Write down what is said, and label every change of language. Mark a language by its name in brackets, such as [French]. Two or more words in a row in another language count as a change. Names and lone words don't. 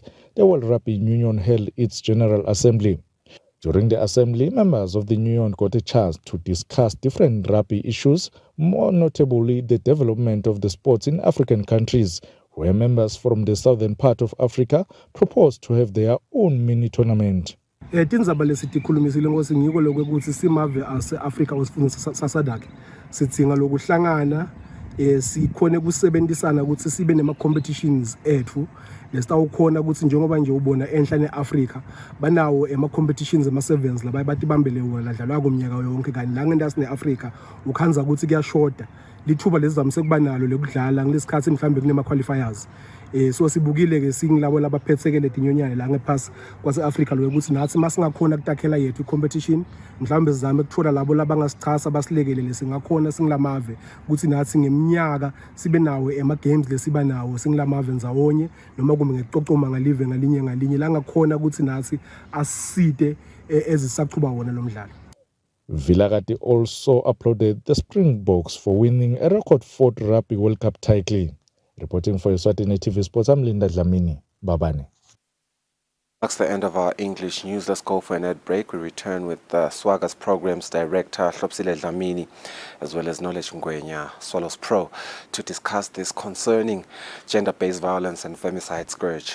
[English] The World Rugby Union held its General Assembly. During the assembly, members of the union got a chance to discuss different rugby issues, more notably the development of the sports in African countries, where members from the southern part of Africa proposed to have their own mini tournament. [Swati] Tindzaba lesitikhulumisile ngosi ngiko lokuthi simave ase-Afrika osifundisa sasadake sidzinga lokuhlangana sikhone kusebenzisana ukuthi sibe nema-competitions ethu lesitawukhona ukuthi njengoba nje ubona enhla ne-Afrika banawo ema-competitions ema-sevens la bathi bambele wona dlalwa komnyaka yonke kanti la ngendasi ne-Afrika ukhanza ukuthi kuyashoda lithuba lesizamise kuba nalo lekudlala ngesikhathi mhlambe kunema-qualifiers so sibukile ke singilabo labaphethekele dinyonyane la ngephasi kwase-Afrika lokuthi nathi masingakhona kutakhela yethu i-competition mhlawumbe sizame ukuthola labo labangasichasa basilekelele singakhona singilamave ukuthi nathi ngeminyaka sibe nawo ema-games lesiba nawo singilamave nzawonye noma kumbe ngecocoma ngalive ngalinye la ngakhona ukuthi nathi asiside ezisaqhuba wona lo mdlalo. [English] Vilakazi also applauded the Springboks for winning a record 4th Rugby World Cup title. Reporting for Eswatini TV Sports, I'm Linda Dlamini. Babane. That's the end of our English news. Let's go for an ad break. We return with Swaga's Programs Director, Kusile Dlamini, as well as Knowledge Ngwenya, Swallows Pro, to discuss this concerning gender-based violence and femicide scourge.